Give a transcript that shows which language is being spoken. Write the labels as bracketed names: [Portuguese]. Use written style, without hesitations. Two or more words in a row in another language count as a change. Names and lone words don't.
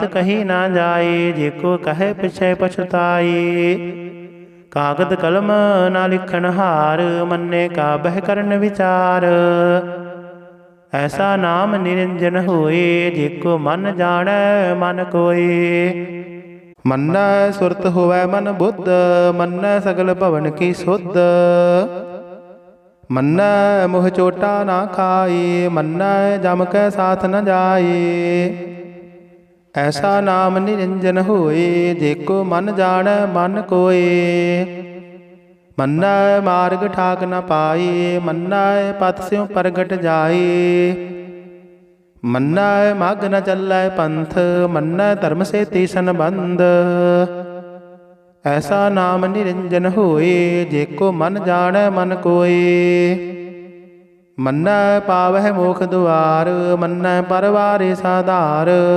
[Punjabi] ਕਹੀ ਨਾ ਜਾਏ, ਜੇਕੋ ਕਹੇ ਪਿਛੇ ਪਛਤਾਏ, ਕਾਗਦ ਕਲਮ ਨਾ ਲਿਖਣ ਹਾਰ, ਮੰਨੇ ਕਾ ਬਹ ਕਰਨ ਵਿਚਾਰ, ਐਸਾ ਨਾਮ ਨਿਰੰਜਨ ਹੋਏ, ਜੇਕੋ ਮਨ ਜਾਣੇ ਮਨ ਕੋਏ, ਮੰਨਾ ਸੁਰਤ ਹੋਵੈ ਮਨ ਬੁੱਧ, ਮੰਨਾ ਸਗਲ ਭਵਨ ਕੀ ਸੁਧ, ਮੰਨਾ ਮੁਹ ਚੋਟਾ ਨਾ ਖਾਏ, ਮੰਨਾ ਜਮ ਕੈ ਸਾਥ ਨ ਜਾਏ, ਐਸਾ ਨਾਮ ਨਿਰੰਜਨ ਹੋਏ, ਜੇਕੋ ਮਨ ਜਾਣੇ ਮਨ ਕੋਏ, ਮੰਨਾ ਮਾਰਗ ਠਾਕ ਨ ਪਾਏ, ਮੰਨਾ ਪਥ ਸਿਉਂ ਪ੍ਰਗਟ ਜਾਏ, ਮੰਨੈ ਮਗ ਨ ਚੱਲੈ ਪੰਥ, ਮੰਨੈ ਧਰਮ ਸੇਤੀ ਸੰਬੰਧ। ਐਸਾ ਨਾਮ ਨਿਰੰਜਨ ਹੋਏ, ਜੇਕੋ ਮਨ ਜਾਣੈ ਮਨ ਕੋਏ। ਮੰਨੈ ਪਾਵਹਿ ਮੋਖ ਦੁਆਰ, ਮੰਨੈ ਪਰਵਾਰੇ ਸਾਧਾਰ।